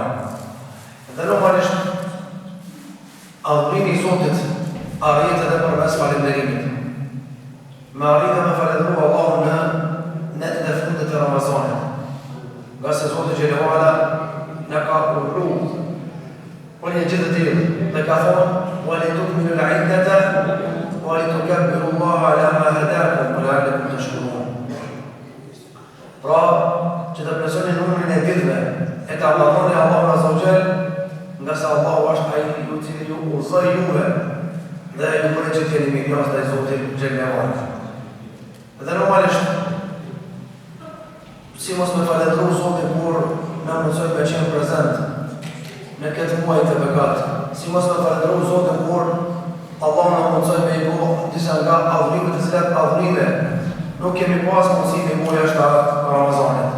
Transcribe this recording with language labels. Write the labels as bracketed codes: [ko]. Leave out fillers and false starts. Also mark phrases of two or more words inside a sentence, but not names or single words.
[sq] Dhe normalisht adhurimi I Zotit arrit edhe përmes falënderimit. Me arrit me falëndëru Allahun në netën e fundit të Ramazanit. Nga se Zoti [ar] جل وعلا [sq] na ka urdhëruar për një gjë të tillë dhe ka thonë [ar] وَلِتُكْمِلُوا الْعِدَّةَ وَلِتُكَبِّرُوا اللَّهَ عَلَى مَا هَدَاكُمْ وَلَعَلَّكُمْ تَشْكُرُونَ. [sq] Pra, që të plotësoni numrin e ditëve e ta adhuroni Allahun [ar] عز وجل, [sq] nga se Allahu është ai I cili ju udhëzoi juve dhe ju bën që të jeni mirënjohës ndaj Zotit [ar] جل وعلا. [sq] Dhe normalisht si mos me falendëru Zotin kur na mundsoi me qenë prezent në këtë muaj të bekat, si mos me falendëru Zotin kur Allah na mundsoi me I bo disa nga adhurimet të cilat adhurime nuk kemi pas mundësi me bo jashtë Ramazanit.